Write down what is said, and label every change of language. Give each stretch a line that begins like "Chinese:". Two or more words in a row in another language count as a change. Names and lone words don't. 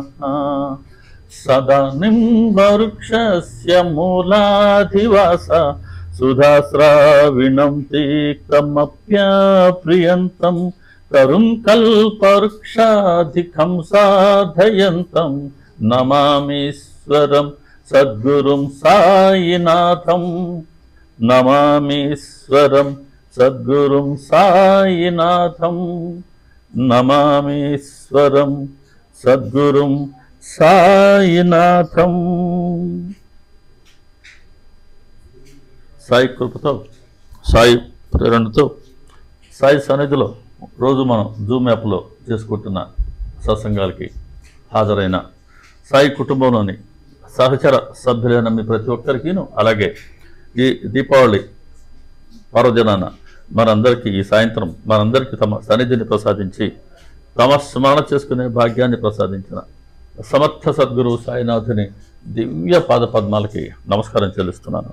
Sanskrit: सदा निम्बवृक्षस्य मूलाधिवास सुधास्राविणं तीक्तमप्यप्रियन्तं तरुं कल्पवृक्षाधिकं साधयन्तं नमामीश्वरं सद्गुरुं साईनाथं नमामीश्वरं सद्गुरुं साईनाथं नमामीश्वरं सद्गुरुं साईनाथं।
Telugu: సాయి కృపతో సాయి ప్రేరణతో సాయి సన్నిధిలో రోజు మనం జూమ్ యాప్లో చేసుకుంటున్న సత్సంగాలకి హాజరైన సాయి కుటుంబంలోని సహచర సభ్యులైన మీ ప్రతి ఒక్కరికిను, అలాగే ఈ దీపావళి పర్వదినాన మనందరికీ ఈ సాయంత్రం మనందరికీ తమ సన్నిధిని ప్రసాదించి తమ స్మరణ చేసుకునే భాగ్యాన్ని ప్రసాదించిన సమర్థ సద్గురు సాయినాథుని దివ్య పాద పద్మాలకి నమస్కారం చెల్లిస్తున్నాను.